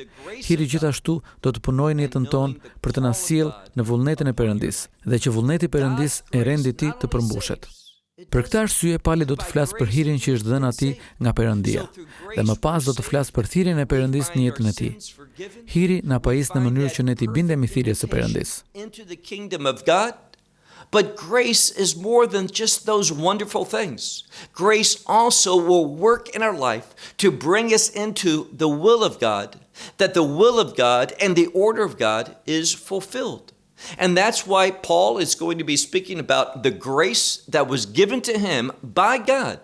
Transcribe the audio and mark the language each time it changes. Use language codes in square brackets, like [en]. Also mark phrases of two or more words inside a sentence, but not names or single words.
[sq] Hiri gjithashtu do të punojë në jetën tonë për të na sjellë në vullnetin e Perëndisë dhe që vullneti i Perëndisë e rendi i tij të përmbushet. Për këtë arsye Pali do të flasë për hirin që është dhënë atij nga Perëndia, dhe më pas do të flasë për thirrjen e Perëndisë në jetën e tij. Hiri na pajis në mënyrë që ne t'i bindemi thirrjes së Perëndisë. [en] Into the kingdom of God. But grace is more than just those wonderful things. Grace also will work in our life to bring us into the will of God, that the will of God and the order of God is fulfilled. And that's why Paul is going to be speaking about the grace that was given to him by God.